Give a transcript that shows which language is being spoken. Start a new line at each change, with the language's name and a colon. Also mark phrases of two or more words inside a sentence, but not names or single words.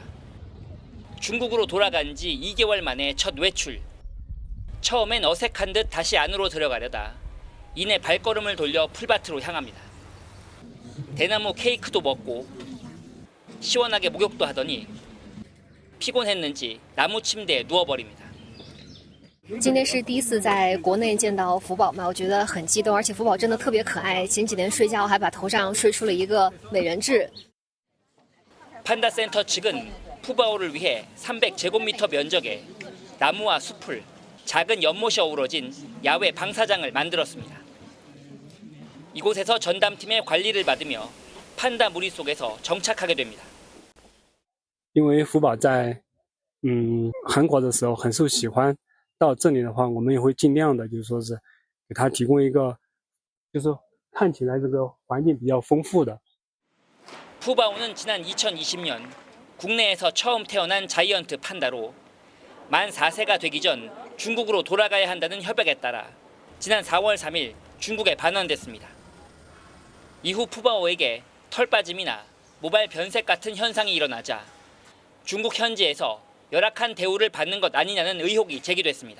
Korean: 중국으로 돌아간 지 2개월 만에 첫 외출. 처음엔 어색한 듯 다시 안으로 들어가려다 이내 발걸음을 돌려 풀밭으로 향합니다. 대나무 케이크도 먹고 시원하게 목욕도 하더니 피곤했는지 나무 침대에 누워버립니다.
Chinese: 今天是第一次在国内见到福宝嘛，我觉得很激动，而且福宝真的特别可爱。前几年睡觉还把头上睡出了一个美人痣。
Korean: 판다 센터 측은 푸바오를 위해 300제곱미터 면적의 나무와 숲을 작은 연못이 어우러진 야외 방사장을 만들었습니다. 이곳에서 전담팀의 관리를 받으며 판다 무리 속에서 정착하게 됩니다.
Chinese: 因为福宝在韩国的时候很受喜欢，到这里的话，我们也会尽量的，就是说是给他提供一个，就是看起来这个环境比较丰富的。
Korean: 푸바오는 지난 2020년 국내에서 처음 태어난 자이언트 판다로 만 4세가 되기 전 중국으로 돌아가야 한다는 협약에 따라 지난 4월 3일 중국에 반환됐습니다. 이후 푸바오에게 털 빠짐이나 모발 변색 같은 현상이 일어나자 중국 현지에서 열악한 대우를 받는 것 아니냐는 의혹이 제기됐습니다.